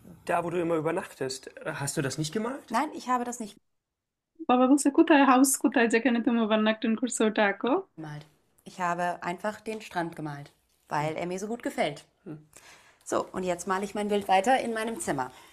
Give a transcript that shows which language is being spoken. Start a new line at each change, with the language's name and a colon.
German: Da wo du immer übernachtest. Hast du das nicht gemalt? Nein, ich habe das nicht
Bangla: বাবা বলছে কোথায় house, কোথায় যেখানে তুমি ওভারনাক্টেন করছো ওটা আঁকো।
German: gemalt. Ich habe einfach den Strand gemalt, weil er mir so gut gefällt. So, und jetzt male ich mein Bild weiter in meinem Zimmer.